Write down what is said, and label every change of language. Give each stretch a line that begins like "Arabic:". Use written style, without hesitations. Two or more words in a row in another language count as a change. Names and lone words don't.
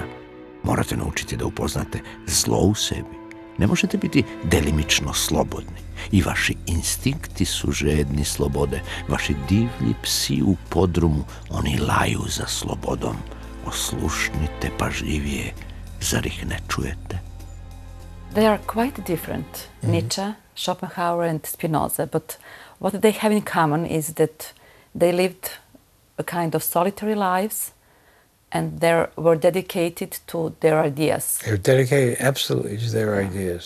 Serbian: Morate naučiti da upoznate zlo u sebi. Ne možete biti delimično slobodni. I vaši instinkti su žedni slobode. Vaši divlji psi u podrumu, oni laju za slobodom. Oslušnite pažljivije, zar ih ne čujete?
English: They are quite different, Nietzsche, Schopenhauer and Spinoza, but what they have in common is that they lived a kind of solitary lives and they were dedicated to their ideas. They were dedicated absolutely to their ideas.